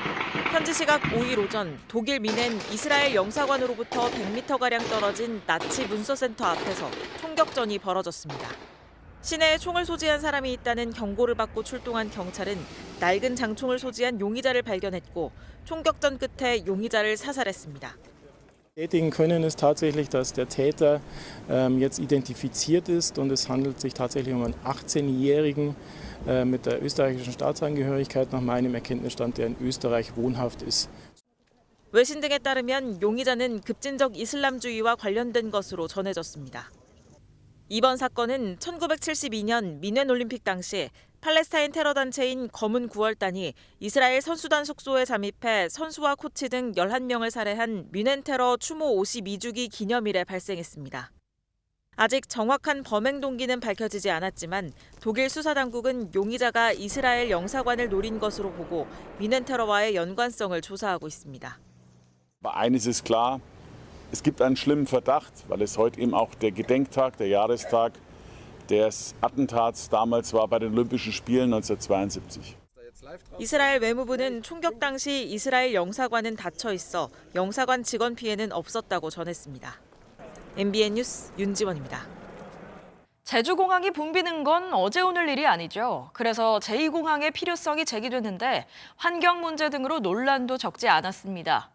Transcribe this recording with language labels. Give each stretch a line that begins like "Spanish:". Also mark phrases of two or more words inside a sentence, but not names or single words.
Korean: 현지 시각 5일 오전 독일 뮌헨 이스라엘 영사관으로부터 100m가량 떨어진 나치 문서센터 앞에서 총격전이 벌어졌습니다. 시내에 총을 소지한 사람이 있다는 경고를 받고 출동한 경찰은 낡은 장총을 소지한 용의자를 발견했고 총격전 끝에 용의자를 사살했습니다.
German: Bestätigen können ist tatsächlich, dass der Täter jetzt identifiziert ist und es handelt sich tatsächlich um einen 18-Jährigen mit der österreichischen Staatsangehörigkeit nach meinem Erkenntnisstand, der in Österreich wohnhaft ist.
Korean: 외신 등에 따르면 용의자는 급진적 이슬람주의와 관련된 것으로 전해졌습니다. 이번 사건은 1972년 뮌헨 올림픽 당시 팔레스타인 테러 단체인 검은 9월단이 이스라엘 선수단 숙소에 잠입해 선수와 코치 등 11명을 살해한 뮌헨 테러 추모 52주기 기념일에 발생했습니다. 아직 정확한 범행 동기는 밝혀지지 않았지만 독일 수사당국은 용의자가 이스라엘 영사관을 노린 것으로 보고 뮌헨 테러와의 연관성을 조사하고 있습니다.
German: Eines ist klar, es gibt einen schlimmen Verdacht, weil es heute eben auch der Gedenktag, der Jahrestag des Attentats damals war bei den Olympischen Spielen 1972.
Korean: 이스라엘 외무부는 총격 당시 이스라엘 영사관은 닫혀 있어 영사관 직원 피해는 없었다고 전했습니다. MBN 뉴스 윤지원입니다. 제주공항이 붐비는 건 어제 오늘 일이 아니죠. 그래서 제2공항의 필요성이 제기됐는데 환경 문제 등으로 논란도 적지 않았습니다.